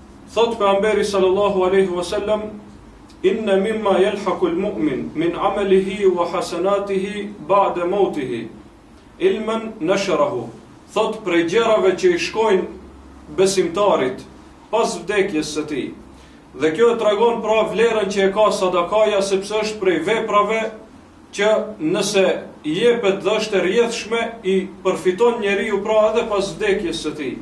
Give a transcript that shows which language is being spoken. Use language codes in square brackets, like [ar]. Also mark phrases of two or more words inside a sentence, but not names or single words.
[sq] Thot pejgamberi [ar] صلى الله عليه وسلم إن مما يلحق المؤمن من عمله وحسناته بعد موته علما نشره. [sq] Thot prej gjërave që i shkojnë besimtarit pas vdekjes së tij. Dhe kjo tregon pra vlerën që e ka sadakaja, sepse është prej veprave që nëse jepet dhe është e rrjedhshme i përfiton njeriu pra edhe pas vdekjes së tij.